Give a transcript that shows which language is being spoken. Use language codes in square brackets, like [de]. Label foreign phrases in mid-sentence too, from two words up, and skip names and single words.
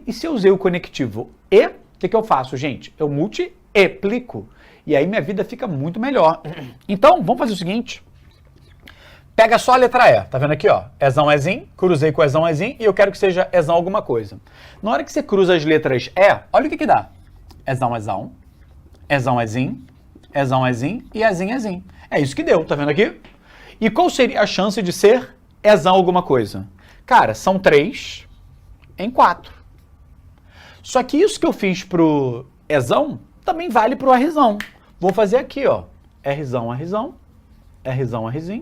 [pt] E se eu usei o conectivo E, o que eu faço, gente? Eu multiplico. E aí minha vida fica muito melhor. Então, vamos fazer o seguinte. Pega só a letra E. Tá vendo aqui, ó? Ezão, Ezim. Cruzei com Ezão, Ezim. E eu quero que seja Ezão alguma coisa. Na hora que você cruza as letras E, olha o que dá. Ezão, Ezão. Ezão, Ezim. Ezão, Ezim. E Ezim, Ezim. É isso que deu, tá vendo aqui? E qual seria a chance de ser Ezão alguma coisa? Cara, são 3 em 4. Só que isso que eu fiz pro Ezão também vale pro Rzão. Vou fazer aqui, ó. Rzão, Rzão. Rzão, Rzinho.